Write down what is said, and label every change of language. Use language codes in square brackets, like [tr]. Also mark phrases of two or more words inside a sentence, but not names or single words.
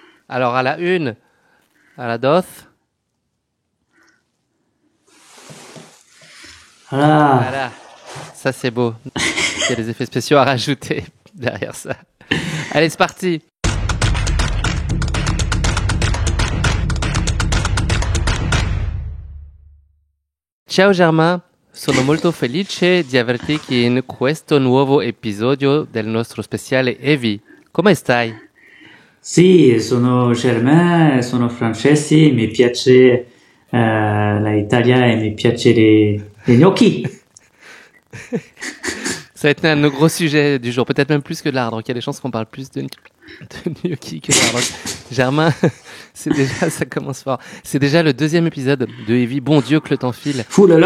[fr] Alors, à la une, à la dos. Voilà. Voilà. Ça, c'est beau. Il y a des effets spéciaux à rajouter derrière ça. Allez, c'est parti. [it] Ciao Germain, sono molto felice di averti qui in questo nuovo episodio del nostro speciale Evi. Come stai? Sì, sono Germain, sono francese, mi piace la Italia et mi piace les gnocchi. [fr] Ça a été un de nos gros sujets du jour, peut-être même plus que de l'art. Donc il y a des chances qu'on parle plus de gnocchi que de l'art. Donc, Germain, c'est déjà, ça commence fort. C'est déjà le deuxième épisode de Evie. Bon Dieu que le temps file. Fou là là.